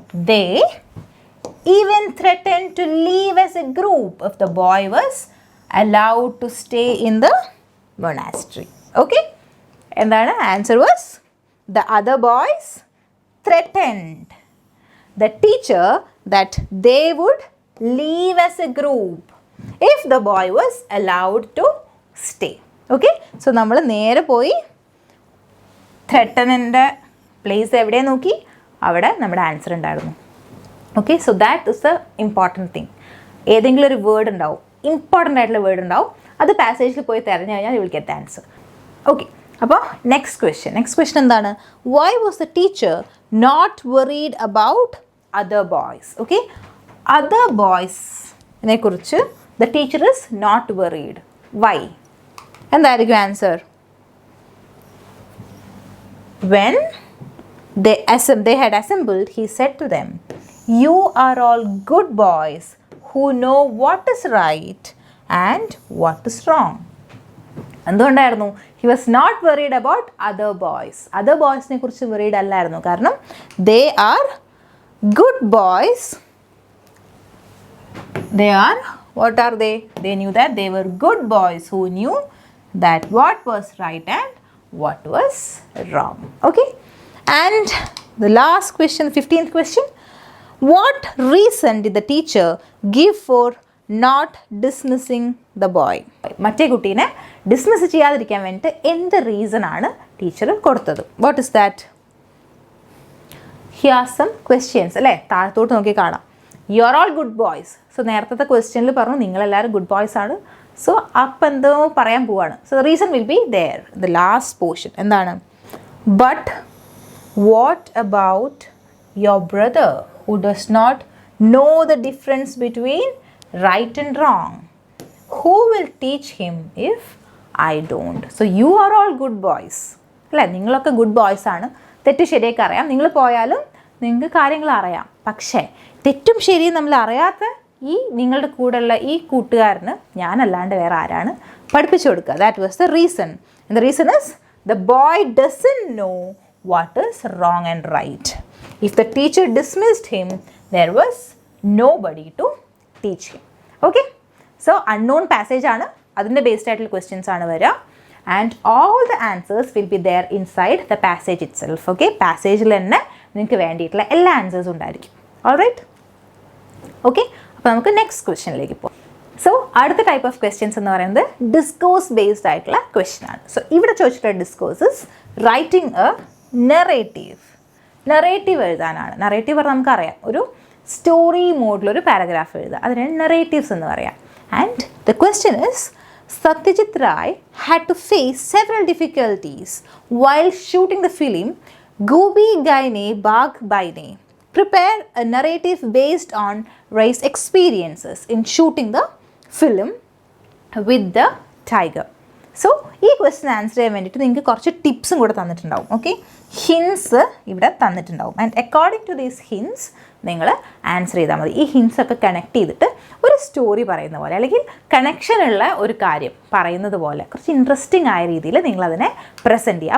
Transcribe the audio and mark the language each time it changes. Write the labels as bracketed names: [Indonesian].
[English] They even threatened to leave as a group if the boy was allowed to stay in the monastery. Okay, [Malayalam] എന്താണ്? [English] Answer was the other boys threatened the teacher that they would leave as a group if the boy was allowed to stay. [Malayalam] Okay, so നമ്മൾ നേരെ പോയി ത്രെട്ടനിൻ്റെ place എവിടെ നോക്കി, അവിടെ നമ്മുടെ answer ഉണ്ടായിരുന്നു. [English] Okay, so that is the important thing. [Malayalam] ഏതെങ്കിലും ഒരു വേർഡ് ഉണ്ടാവും, ഇമ്പോർട്ടൻ്റ് ആയിട്ടുള്ള വേർഡ് ഉണ്ടാവും, അത് പാസേജിൽ പോയി തിരഞ്ഞു കഴിഞ്ഞാൽ [English] You will get the answer. [Malayalam] Okay, അപ്പോൾ നെക്സ്റ്റ് ക്വസ്റ്റ്യൻ എന്താണ്? [English] Why was the teacher not worried about other boys? Okay, [Malayalam] other ബോയ്സിനെ കുറിച്ച് [English] The teacher is not worried. [Malayalam] Y? എന്തായിരിക്കും answer? [English] When they had assembled, he said to them, "You are all good boys who know what is right and what is wrong." [Malayalam] എന്തുകൊണ്ടായിരുന്നു? [English] He was not worried about other boys. [Malayalam] Other ബോയ്സിനെ കുറിച്ച് worried അല്ലായിരുന്നു. കാരണം [English] They are good boys. They are, what are they? They knew that they were good boys who knew that what was right and what was wrong. Okay, and the last question, 15th question, what reason did the teacher give for not dismissing the boy? [Malayalam] മറ്റേ കുട്ടീനെ dismiss ചെയ്യാതിരിക്കാൻ വേണ്ടിയിട്ട് എന്ത് reason ആണ് teacher കൊടുത്തത്? What is that? [English] here are some questions [Malayalam] അല്ലേ, താഴത്തോട്ട് നോക്കി കാണാം. [English] You are all good boys. [Malayalam] So നേരത്തെ ക്വസ്റ്റ്യനിൽ പറഞ്ഞു നിങ്ങളെല്ലാവരും ഗുഡ് ബോയ്സ് ആണ്. സോ അപ്പം എന്തോ പറയാൻ പോവാണ്. [English] So the reason will be there, the last portion. [Malayalam] എന്താണ്? But what about your brother [English] who does not know the difference between right and wrong? Who will teach him if I don't? So you are all good boys. [Malayalam] അല്ലേ, നിങ്ങളൊക്കെ good boys ആണ്. തെറ്റ് ശരിയൊക്കെ അറിയാം. നിങ്ങൾ പോയാലും നിങ്ങൾക്ക് കാര്യങ്ങൾ അറിയാം. പക്ഷേ തെറ്റും ശരിയും നമ്മൾ അറിയാത്ത ഈ നിങ്ങളുടെ കൂടെയുള്ള ഈ കൂട്ടുകാരന് ഞാനല്ലാണ്ട് വേറെ ആരാണ് പഠിപ്പിച്ചു കൊടുക്കുക? [English] That was the reason. And the reason is the boy doesn't know what is wrong and right. If the teacher dismissed him, there was nobody to teach him. [Malayalam] Okay, so unknown passage ആണ്, അതിൻ്റെ based ആയിട്ടുള്ള questions ആണ് വരിക. [English] And all the answers will be there inside the passage itself. [Malayalam] Okay, പാസേജിൽ തന്നെ നിങ്ങൾക്ക് വേണ്ടിയിട്ടുള്ള എല്ലാ ആൻസേഴ്സും ഉണ്ടായിരിക്കും. ഓൾറൈറ്റ്, ഓക്കെ, അപ്പോൾ നമുക്ക് നെക്സ്റ്റ് ക്വസ്റ്റ്യനിലേക്ക് പോകാം. സോ അടുത്ത ടൈപ്പ് ഓഫ് ക്വസ്റ്റ്യൻസ് എന്ന് പറയുന്നത് ഡിസ്കോഴ്സ് ബേസ്ഡ് ആയിട്ടുള്ള ക്വസ്റ്റ്യൻ ആണ്. സോ ഇവിടെ ചോദിച്ചിട്ടുള്ള discourses writing A narrative. Narrative എഴുതാനാണ്. നെറേറ്റീവ് പറഞ്ഞാൽ നമുക്കറിയാം, ഒരു സ്റ്റോറി മോഡിലൊരു പാരഗ്രാഫ് എഴുതുക, അതിനാണ് നെറേറ്റീവ്സ് എന്ന് പറയാം. And the question is, [English] Satyajit Ray had to face several difficulties while shooting the film Goobi Gaine Bagh Baine. Prepare a narrative based on Ray's experiences in shooting the film with the tiger. [Malayalam] So ഈ question answer ചെയ്യാൻ വേണ്ടിയിട്ട് നിങ്ങൾക്ക് കുറച്ച് ടിപ്സും കൂടെ തന്നിട്ടുണ്ടാവും. Okay, hints ഇവിടെ തന്നിട്ടുണ്ടാവും. And according to these hints നിങ്ങൾ answer ചെയ്താൽ മതി. ഈ ഹിൻസ് ഒക്കെ കണക്ട് ചെയ്തിട്ട് ഒരു സ്റ്റോറി പറയുന്ന പോലെ, അല്ലെങ്കിൽ കണക്ഷനുള്ള ഒരു കാര്യം പറയുന്നത് പോലെ കുറച്ച് ഇൻട്രസ്റ്റിംഗ് ആയ രീതിയിൽ നിങ്ങളതിനെ പ്രസൻറ്റ് ചെയ്യുക.